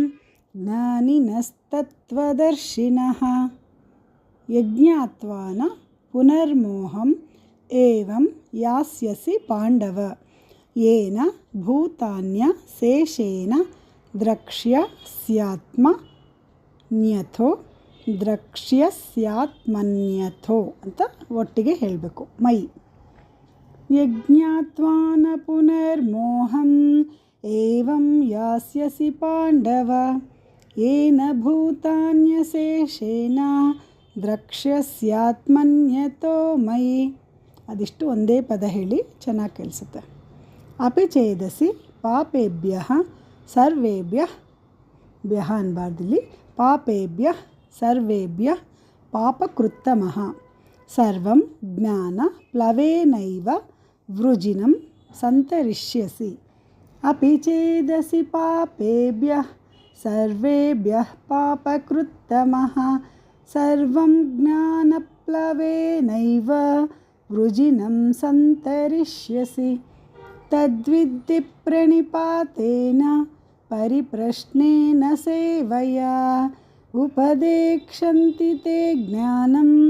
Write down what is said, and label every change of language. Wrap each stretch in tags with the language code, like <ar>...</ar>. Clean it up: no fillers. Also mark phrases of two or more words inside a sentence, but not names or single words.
<sa>ज्ञानिनस्तत्त्वदर्शिनः यज्ञात्वा न पुनर्मोहम् एवं यास्यसि पाण्डव येन भूतान्यशेषेण द्रक्ष्यस्यात्मन्यथो</sa> <kn>ಅಂತ ಒಟ್ಟಿಗೆ ಹೇಳಬೇಕು</kn> <sa>ಮೈ यज्ञात्वा न पुनर्मोहम् एवं यास्यसि पाण्डव येन भूतान्यशेषेण द्रक्ष्यस्यात्मन्यतो मयि</sa> <kn>ಅದಿಷ್ಟು ಒಂದೇ ಪದ ಹೇಳಿ ಚೆನ್ನಾಗಿ ಕೇಳಿಸುತ್ತೆ ಅಪಿ</kn> <sa>ಚೇದಸಿ ಪಾಪೇಭ್ಯಃ ಸರ್ವೇಭ್ಯಃ ಭ್ಯಃ ಅನ್ಬಾರ್ದಿಲ್ಲಿ ಪಾಪೇಭ್ಯಃ ಸರ್ವೇಭ್ಯಃ ಪಾಪಕೃತ್ತಮಃ ಸರ್ವಂ ಜ್ಞಾನ ಪ್ಲವೇನೈವ ವೃಜಿನಂ ಸಂತರಿಷ್ಯಸಿ ಅಪಿ ಚೇದಸಿ ಪಾಪೇಭ್ಯಃ ಸರ್ವೇಭ್ಯಃ ಪಾಪಕೃತ್ತಮಃ ಸರ್ವಂ ಜ್ಞಾನಪ್ಲವೇನೈವ वृजिनं सन्तरिष्यसि तद्विद्धि प्रणिपातेन परिप्रश्नेन सेवया उपदेक्षन्ति ते ज्ञानं</sa>